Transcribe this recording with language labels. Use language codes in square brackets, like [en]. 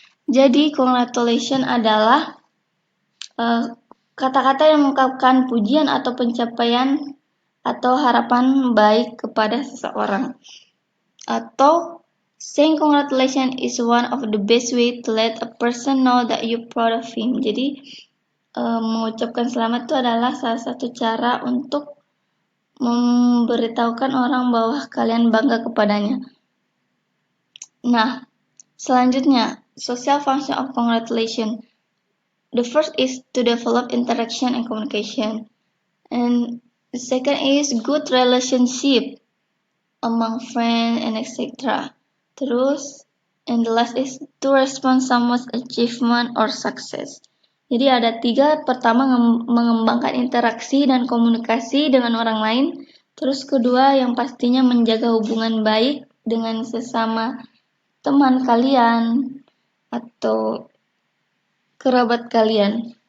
[id] Jadi congratulations adalah kata-kata yang mengungkapkan pujian atau pencapaian atau harapan baik kepada seseorang. [en] Atau saying congratulations is one of the best way to let a person know that you're proud of him. [id] Jadi mengucapkan selamat itu adalah salah satu cara untuk memberitahukan orang bahwa kalian bangga kepadanya. Nah, selanjutnya, [en] social function of congratulation. The first is to develop interaction and communication. And the second is good relationship among friends and etc. Terus, and the last is to respond someone's achievement or success. [id] Jadi ada tiga, pertama mengembangkan interaksi dan komunikasi dengan orang lain. Terus kedua yang pastinya menjaga hubungan baik dengan sesama teman kalian atau kerabat kalian.